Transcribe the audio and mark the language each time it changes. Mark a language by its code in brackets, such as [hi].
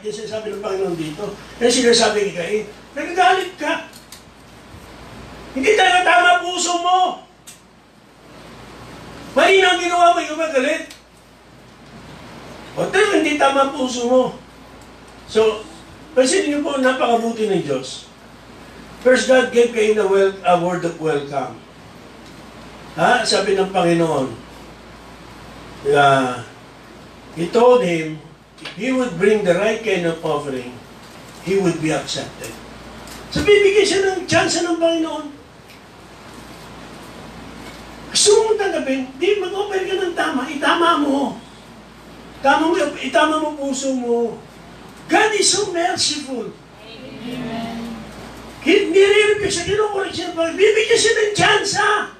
[tl] Yan sinasabi ng Panginoon dito. Yan sinasabi ni Cain, nagagalit ka. Hindi talaga tama puso mo. Mali na ang ginawa mo, yung magalit. O talaga hindi tama puso mo. So, pansinin niyo po, napakabuti ng Diyos. [en] First, God gave Cain a word of welcome. Ha? [tl] Sabi ng Panginoon, [en] He told him, if he would bring the right kind of offering, he would be accepted. [tl] So, bibigyan siya ng chance ng Panginoon. Gusto mo tanggapin, di mag-offer ka ng tama, itama mo. Itama mo puso mo. [en] God is so merciful. [tl] Amen. Nire-repeat siya, kinukorek siya, bibigyan siya ng chance, ha?